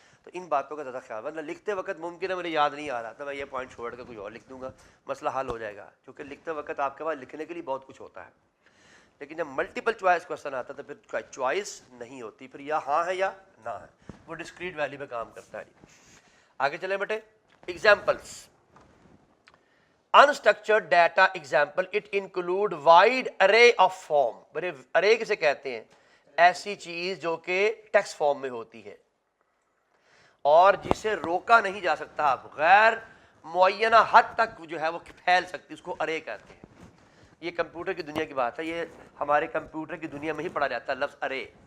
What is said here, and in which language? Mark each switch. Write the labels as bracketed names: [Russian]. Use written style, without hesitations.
[Urdu] تو ان باتوں کا زیادہ خیال ورنہ لکھتے وقت ممکن ہے مجھے یاد نہیں آ رہا تو میں یہ پوائنٹ چھوڑ کے کوئی اور لکھ دوں گا، مسئلہ حل ہو جائے گا. کیونکہ لکھتے وقت آپ کے پاس لکھنے کے لیے بہت کچھ ہوتا ہے. لیکن جب ملٹیپل چوائس کوشچن آتا ہے تو پھر چوائس نہیں ہوتی، پھر یا ہاں ہے یا نہ ہے. وہ ڈسکریٹ ویلیو پہ کام کرتا ہے. آگے چلیں بیٹے. Examples. [English] Unstructured data example, it include wide array of form. [Urdu] بڑے array کسے کہتے ہیں؟ ایسی چیز جو کہ ٹیکسٹ فارم میں ہوتی ہے اور جسے روکا نہیں جا سکتا، غیر معینہ حد تک جو ہے وہ پھیل سکتی، اس کو array کہتے ہیں. یہ کمپیوٹر کی دنیا کی بات ہے، یہ ہمارے کمپیوٹر کی دنیا میں ہی پڑھا جاتا ہے لفظ array.